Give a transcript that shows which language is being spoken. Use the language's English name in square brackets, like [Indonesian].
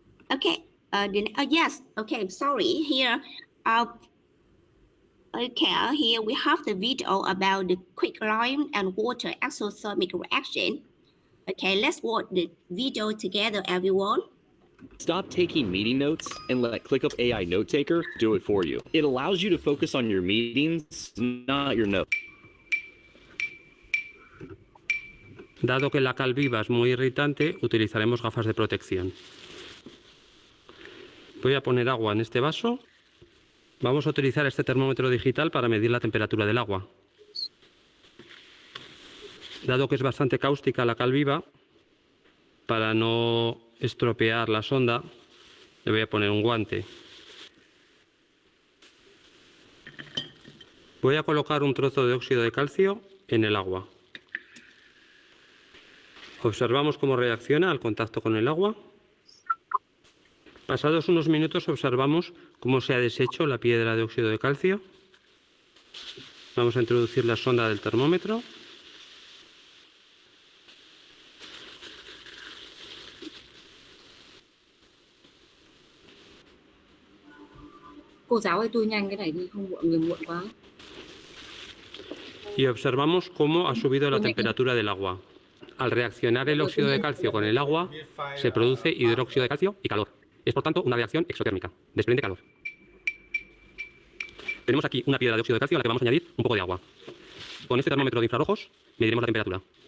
[English] Okay, yes, okay, sorry, here, here we have the video about the quicklime and water exothermic reaction. Okay, let's watch the video together, everyone. Stop taking meeting notes and let ClickUp AI Note Taker do it for you. It allows you to focus on your meetings, not your notes. [Spanish] Dado que la cal viva es muy irritante, utilizaremos gafas de protección. Voy a poner agua en este vaso. Vamos a utilizar este termómetro digital para medir la temperatura del agua. Dado que es bastante cáustica la cal viva, para no estropear la sonda, le voy a poner un guante. Voy a colocar un trozo de óxido de calcio en el agua. Observamos cómo reacciona al contacto con el agua. Pasados unos minutos observamos cómo se ha deshecho la piedra de óxido de calcio. Vamos a introducir la sonda del termómetro. [Vietnamese] Cô giáo ơi, tôi nhanh cái này đi, không muộn quá. [Spanish] Y observamos cómo ha subido la temperatura del agua. Al reaccionar el óxido de calcio con el agua, se produce hidróxido de calcio y calor. Es por tanto una reacción exotérmica, desprende calor. Tenemos aquí una piedra de óxido de calcio a la que vamos a añadir un poco de agua. Con este termómetro de infrarrojos mediremos la temperatura.